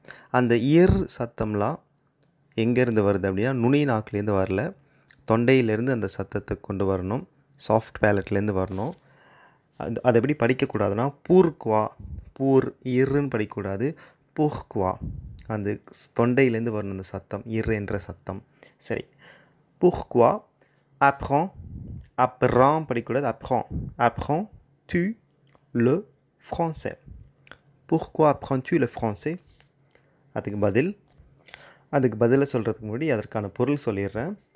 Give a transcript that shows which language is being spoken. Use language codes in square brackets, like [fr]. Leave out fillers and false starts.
[ta] அந்த இயர் சத்தம்லாம் எங்கேருந்து வருது அப்படின்னா நுனி நாக்குலேருந்து வரல, தொண்டையிலேருந்து அந்த சத்தத்தை கொண்டு வரணும், சாஃப்ட் பேலட்லேருந்து வரணும். அதை எப்படி படிக்கக்கூடாதுன்னா பூர் இர்ன்னு படிக்கக்கூடாது, புஹ்குவா அந்த தொண்டையிலேருந்து வரணும் அந்த சத்தம், இர் என்ற சத்தம். சரி, புஹ்குவா அப்புறம் படிக்கக்கூடாது, apprends tu le français. [fr] Pourquoi apprends-tu le français? [ta] அதுக்கு பதிலை சொல்கிறதுக்கு முன்னாடி அதற்கான பொருள் சொல்லிடுறேன்.